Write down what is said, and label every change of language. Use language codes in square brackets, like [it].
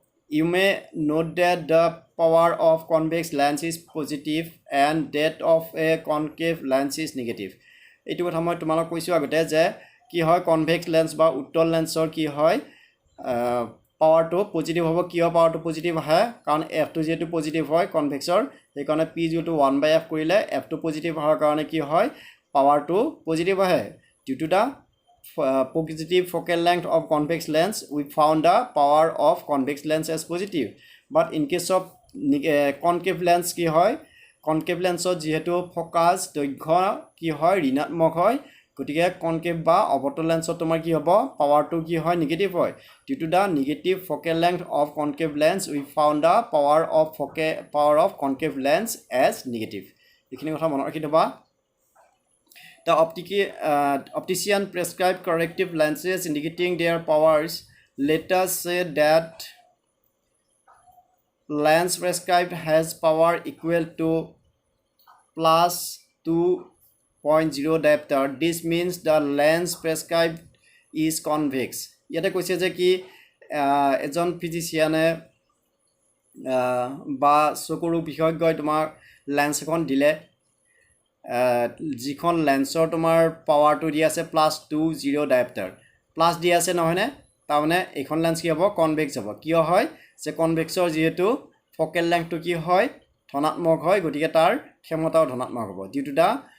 [en] You may note that the power of convex lens is positive and that of a concave lens is negative. [as] এইটো কথা মই তোমালোক কৈছোঁ আগতে যে কি হয় কনভেক্স লেন্স বা উত্তল লেন্সৰ কি হয় পাৱাৰটো পজিটিভ হ'ব কিয় পাৱাৰটো পজিটিভ আহে কাৰণ এফটো যেহেতু পজিটিভ হয় কনভেক্সৰ সেইকাৰণে পি ইকুৱেল টু 1/f কৰিলে এফটো পজিটিভ হোৱাৰ কাৰণে কি হয় পাৱাৰটো পজিটিভ আহে [en] due to the positive focal length of convex lens we found the power of convex lens as positive but in case of [as] concave lens ki hoy concave lens jehetu focus দৈৰ্ঘ্য কি হয় ঋণাত্মক হয় গতিকে concave বা অবতল lens তোমাৰ কি হ'ব power to কি হয় negative হয় [en] due to the negative focal length of concave lens we found the power of concave lens as negative [as] এইখিনি কথা মনত ৰাখি থবা [en] The optician prescribed corrective lenses indicating their powers. Let us say that lens prescribed has power equal to plus 2.0 diopter. This means the lens prescribed is convex. [as] ইয়াতে কৈছে যে কি এজন ফিজিচিয়ানে বা চকুৰ বিশেষজ্ঞই তোমাৰ লেন্স এখন দিলে যিখন লেন্সৰ তোমাৰ পাৱাৰটো দি আছে +20 ডায়োপ্টাৰ প্লাছ দি আছে নহয়নে তাৰমানে এইখন লেন্স কি হ'ব কনভেক্স হ'ব কিয় হয় যে কনভেক্সৰ যেহেতু ফকেল লেংথটো কি হয় ধনাত্মক হয় গতিকে তাৰ ক্ষমতাও ধনাত্মক হ'ব [en] due to the